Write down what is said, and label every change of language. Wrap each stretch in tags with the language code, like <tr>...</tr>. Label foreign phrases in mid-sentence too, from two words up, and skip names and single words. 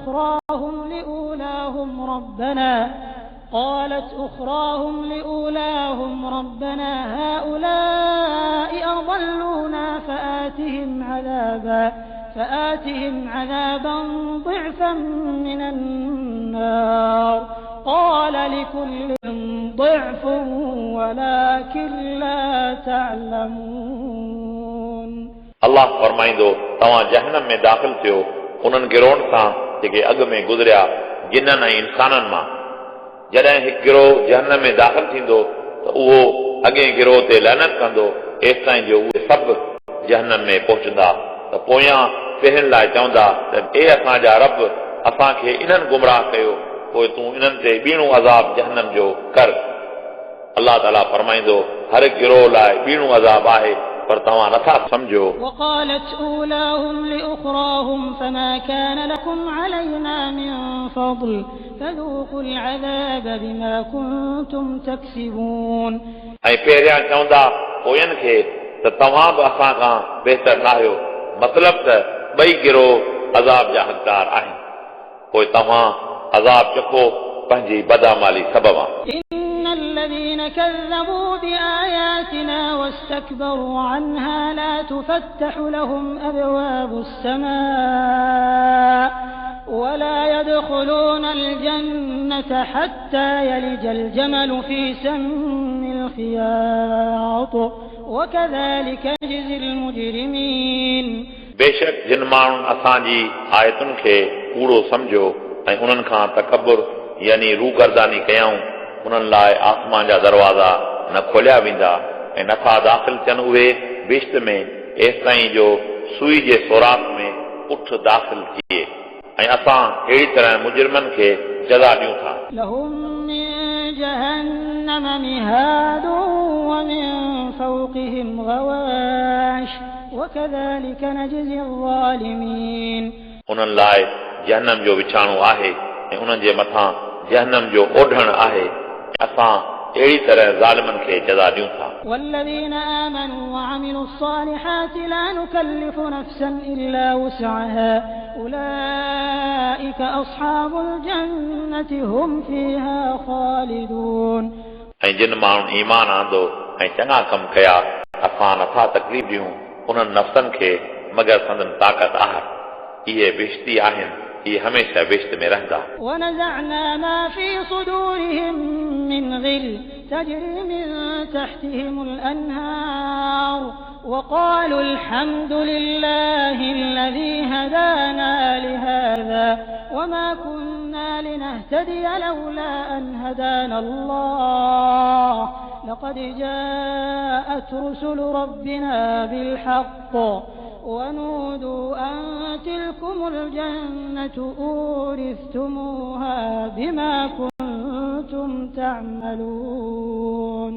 <ar>أخراهم لأولاهم ربنا هؤلاء أضلونا فآتهم عذابا ضعفا من النار قال لكل ضعف ولكن لا تعلمون</ar> <sd>अल्लाह फरमाईंदो तव्हां जहन्नम में दाख़िल थियो उन्हनि गिरोहनि सां जेके अॻु में गुज़रिया जिन्ननि ऐं इंसाननि मां जॾहिं हिकु गिरोह जहन्नम में दाख़िल थींदो त उहो अॻे गिरोह ते लहनत कंदो एसि ताईं जो उहे सभु जहन्नम में पहुचंदा त पोयां पहिरियुनि लाइ चवंदा त ए असांजा रब असांखे इन्हनि गुमराह कयो पोइ तूं इन्हनि ते ॿीणो अज़ाब जहन्नम जो कर अल्लाह ताला फरमाईंदो हर गिरोह लाइ ॿीणो अज़ाब आहे पर तव्हां नथा सम्झो</sd> <ar>وقالت أولاهم لأخراهم فما كان لكم علينا من فضل فذوقوا العذاب بما كنتم تكسبون</ar> <sd>ऐं पहिरियां चवंदा पोयनि खे त तव्हां बि असां खां बहितर न आहियो मतिलब त ॿई गिरोह अज़ाब जा हक़दार आहिनि पोइ तव्हां अज़ाब चखो पंहिंजी बदामाली सबबा</sd> <ar>الذين كذبوا بآياتنا واستكبروا عنها لا تفتح لهم أبواب السماء ولا يدخلون الجنة حتى يلج الجمل في سم الخياط وكذلك نجزي المجرمين</ar> <sd>बेशक जिन माण्हुनि असांजी आयतुनि खे कूड़ो सम्झो ऐं उन्हनि खां तकबुर यानी रूगर्दानी कयऊं उन्हनि लाइ आसमान जा दरवाज़ा न खोलिया वेंदा ऐं नथा दाख़िल थियनि उहे बिश्त में एसि ताईं जो सुई जे सोराख़ में उठ दाख़िल थिए ऐं असां अहिड़ी तरह मुजरिमनि खे जज़ा ॾियूं था</sd> <ar>لهم من جهنم مهاد ومن فوقهم غواش وكذلك نجزي الظالمين</ar> <sd>उन्हनि लाइ जहन्नम जो विछाणो आहे ऐं उन्हनि जे मथां जहन्नम जो ओढ़णु आहे असां अहिड़ी तरह ज़ालिमनि खे जज़ा ॾियूं था</sd> <ar>والذين آمنوا وعملوا الصالحات لا نكلف نفسا إلا وسعها أولئك أصحاب الجنة هم فيها خالدون</ar> <sd>ऐं जिन माण्हुनि ईमान आंदो ऐं चङा कम कया असां नथा तकलीफ़ ॾियूं उन्हनि नफ़्सनि खे मगर संदन ताक़त आहे इहे बेश्ती आहिनि इहे हमेशह बेश्त में रहंदा</sd> <ar>ونزعنا ما في صدورهم من غل تجري من تحتهم الأنهار وقالوا الحمد لله الذي هدانا لهذا وما كنا لنهتدي لولا أن هدانا الله لقد جاءت رسل ربنا بالحق ونودوا أن تلكم الجنة أورثتموها بما كنتم تعملون</ar>